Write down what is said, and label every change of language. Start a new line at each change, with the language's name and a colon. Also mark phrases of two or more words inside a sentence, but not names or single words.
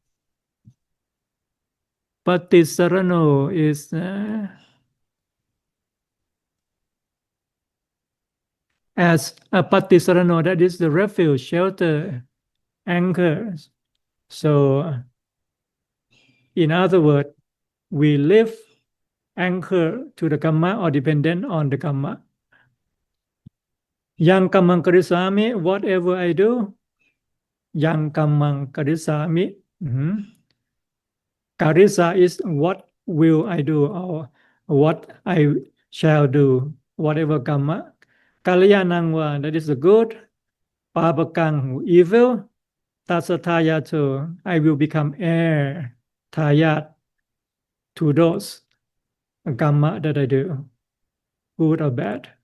English: Patisarano is as a patisarano, that is the refuge, shelter, anchor. So in other words, we live anchor to the kamma or dependent on the kamma.
Pali: Yang kammang karisami,
English: whatever I do,
Pali: yang kammang karisami.
English: Karisa is what will I do, or what I shall do, whatever kamma. Kalyanangwa, that is the good. Pabakang, evil. Tasathayatu, I will become heir, tayat, to those kamma that I do, good or bad.